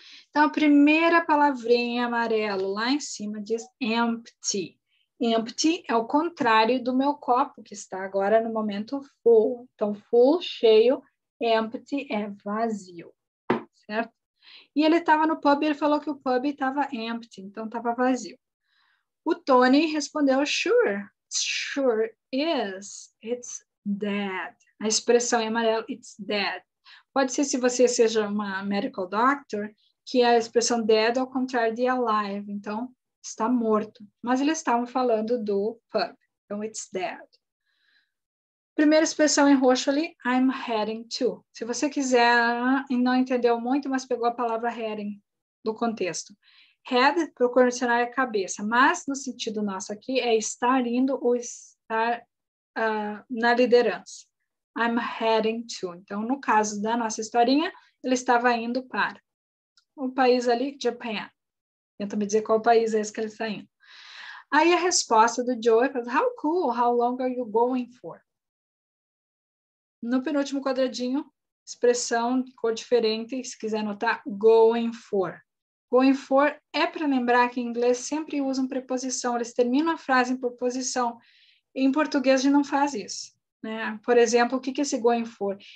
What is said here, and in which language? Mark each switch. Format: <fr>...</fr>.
<pt>Então, a primeira palavrinha em amarelo lá em cima diz empty. Empty é o contrário do meu copo, que está agora no momento full. Então, full, cheio, empty é vazio, certo? E ele estava no pub e ele falou que o pub estava empty, então estava vazio. O Tony respondeu,</pt> <en>sure, sure is, it's dead.</en> <pt>A expressão em amarelo,</pt> <en>it's dead.</en> <pt>Pode ser se você seja uma medical doctor, que a expressão dead é ao contrário de alive, então está morto. Mas eles estavam falando do pub, então</pt> <en>it's dead.</en> <pt>Primeira expressão em roxo ali,</pt> <en>I'm heading to.</en> <pt>Se você quiser, e não entendeu muito, mas pegou a palavra heading do contexto. Head, procura no dicionário, é cabeça, mas no sentido nosso aqui é estar indo ou estar na liderança.</pt> <en>I'm heading to.</en> <pt>Então, no caso da nossa historinha, ele estava indo para o país ali, Japan. Tenta me dizer qual país é esse que ele está indo. Aí a resposta do Joe é,</pt> <en>how cool, how long are you going for?</en> <pt>No penúltimo quadradinho, expressão de cor diferente, se quiser anotar, going for. Going for é para lembrar que em inglês sempre usam preposição, eles terminam a frase em preposição. Em português a gente não faz isso, né? Por exemplo, o que é esse going for?</pt>